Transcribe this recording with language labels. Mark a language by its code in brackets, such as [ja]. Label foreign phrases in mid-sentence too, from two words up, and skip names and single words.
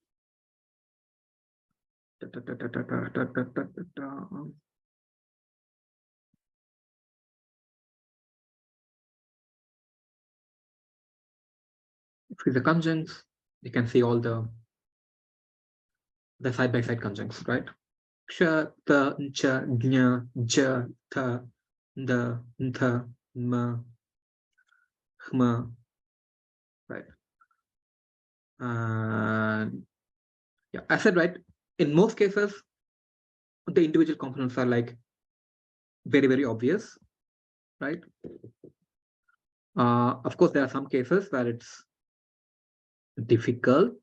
[en] See the conjuncts. You can see all the side by side conjuncts, right? Ksha, ta, cha, gnya, ja, ta, da, tha, ma, hma, right? And yeah, I said right. In most cases, the individual components are like very obvious, right? Of course, there are some cases where it's difficult.